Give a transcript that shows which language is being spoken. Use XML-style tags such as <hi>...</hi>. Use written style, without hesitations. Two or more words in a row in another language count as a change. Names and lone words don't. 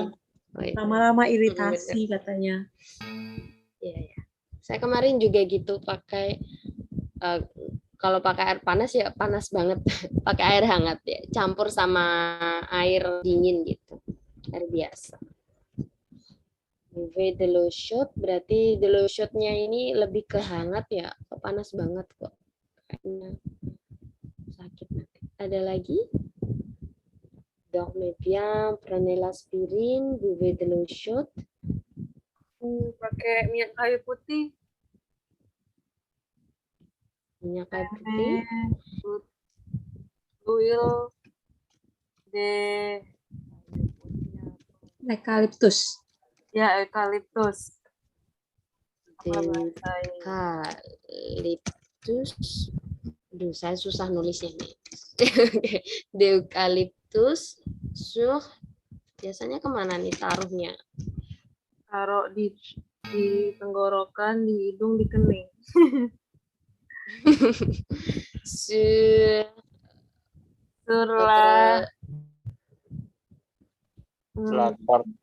<id>Lama-lama iritasi katanya. Iya. Saya kemarin juga gitu pakai kalau pakai air panas ya panas banget, pakai air hangat ya, campur sama air dingin gitu, air biasa.</id> <fr>Buvez de l'eau chaude</fr> <id>berarti</id> <fr>de l'eau chaude-</fr> <id>nya ini lebih ke hangat ya, panas banget kok. Kayaknya sakit nanti. Ada lagi?</id> <fr>Dormez bien, prenez l'aspirine, buvez de l'eau chaude.</fr> <id>Pakai minyak kayu putih. Minyak kayu putih.</id> <fr>Oil de Eucalyptus.</fr> <id>Ya, eucalyptus. Eucalyptus. Aduh, saya susah nulisnya nih.</id> <fr>De eucalyptus sur</fr> <id>biasanya kemana nih taruhnya? Taruh di Di tenggorokan, di hidung, di kening.</id> <fr>Sur</fr> <id>Surlah. Lapar.</id>